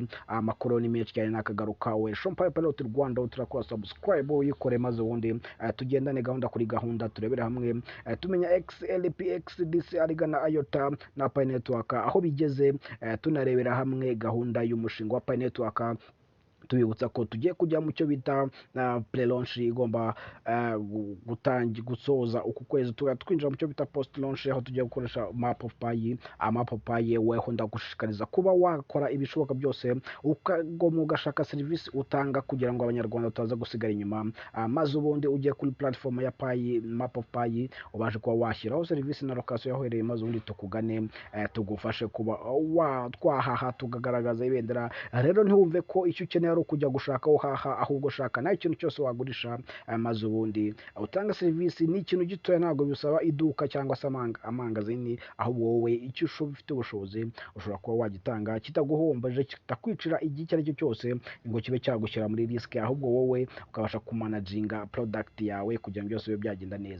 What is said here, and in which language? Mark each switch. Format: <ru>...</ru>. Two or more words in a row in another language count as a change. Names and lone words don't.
<rw>Amakuru ni menshi cyane nakagaruka. We SHOAM Pilot Rwanda turakora subscribe uyikore, maze ubundi tugendane gahunda kuri gahunda, turebera hamwe tumenya XLP XDC arigana IOTA na Pi Network aho bigeze, tunarebera hamwe gahunda y'umushinga wa Pi Network. Tubibutsa ko tugiye kujya mu cyo bita pre-launch igomba gusoza uku kwezi, twinjira mu cyo bita post-launch aho tugiye gukoresha map of Pi. Weho ndagushishikariza kuba wakora ibishoboka byose ukagoma ugashaka serivisi utanga kugira ngo abanyarwanda tutaza gusigara inyuma, maze ubundi ugiye kuri platform ya Pi, map of Pi, ubashe kuba washyiraho serivisi na location yahereye, maze ubundi tukugane tugufashe kuba twahaha tukagaragaza ibendera. Rero ntiwumve ko icyo ukeneye kujya gushaka uhaha, ahubwo shaka nayo ikintu cyose wagurisha, maze ubundi utanga serivisi. Ni ikintu gitoya, ntabwo bisaba iduka cyangwa se amangazini, ahubwo wowe icyo ufite ubushobozi ushobora kuba wagitanga kitaguhombaje, kitakwicira igihe icyo ari cyo cyose ngo kibe cyagushyira muri risk, ahubwo wowe ukabasha kumanaginga product yawe kugira ngo byose bibe byagenda neza.</rw>